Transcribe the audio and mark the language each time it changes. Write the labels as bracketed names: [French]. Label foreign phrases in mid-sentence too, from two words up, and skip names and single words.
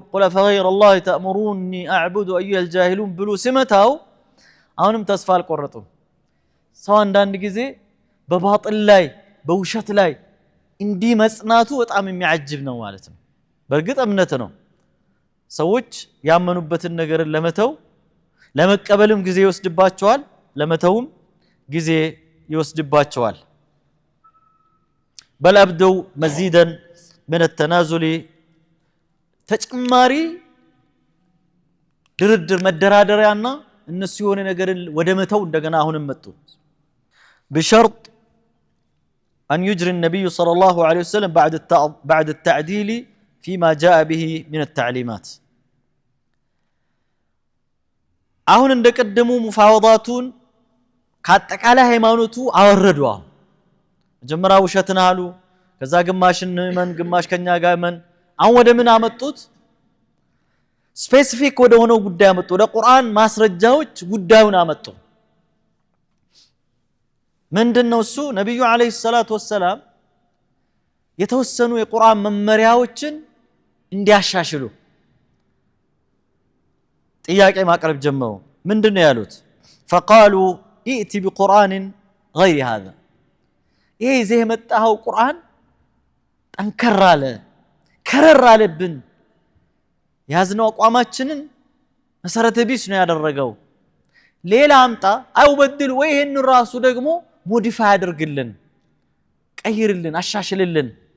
[Arabic] قل أفغير الله تأمروني أعبد أيها الجاهلون [Amharic] ብሎ ሲመታው አሁንም ተስፋ አልቆረጡም ሰው አንዳንድ ጊዜ በባጥል ላይ በውሸት ላይ እንዲህ መጽናቱ በጣም የሚያጅብ ነው ማለት ነው በእርግጥ እምነት ነው ሰዎች ያመኑበትን ነገር ለመተው ለመቀበልም ጊዜ ይወስድባቸዋል ለመተውም ጊዜ ይወስድባቸዋል [Arabic] بل أبدوا مزيدا من التنازل [Amharic] ተጨማሪ ድርድር መደራደሪያና እነሱ የሆነ ነገር ወደ መተው እንደገና አሁንም መጡ [Arabic] بشرط أن يجري النبي صلى الله عليه وسلم بعد التعديل فيما جاء به من التعليمات [Amharic] አሁን እንደቀደሙ ሙፋወዳቱን ካጠቃላይ ሃይማኖቱ አወረዱ መጀመሪያ ውሸትን አሉ ከዛ ግማሽን መን ግማሽ ከኛ ጋር መን አሁን ወደ ምን አመጡት ስፔሲፊክ ወደ ሆነው ጉዳይ አመጡ ወደ ቁርአን ማስረጃዎች ጉዳዩን አመጡ ምንድነው እሱ ነብዩ [Arabic] عليه الصلاة والسلام [Amharic] የተወሰኑ የቁርአን መመሪያዎችን እንዲያሻሽሉ ጥያቄ ማቅረብ ጀመሩ ምንድነው ያሉት [Arabic] فقالوا ائت بقران غير هذا [Amharic] ይሄ ዘህ መጣው ቁርአን ጠንከራለ ከረራለብን ያዝነው አቋማችንን መሰረተ ቢስ ነው ያደረገው ሌላ አምጣ አው በድል ወይ ይሄን ራሱ ደግሞ ሞዲፋይ አድርግልን ቀይርልን አሻሽልልን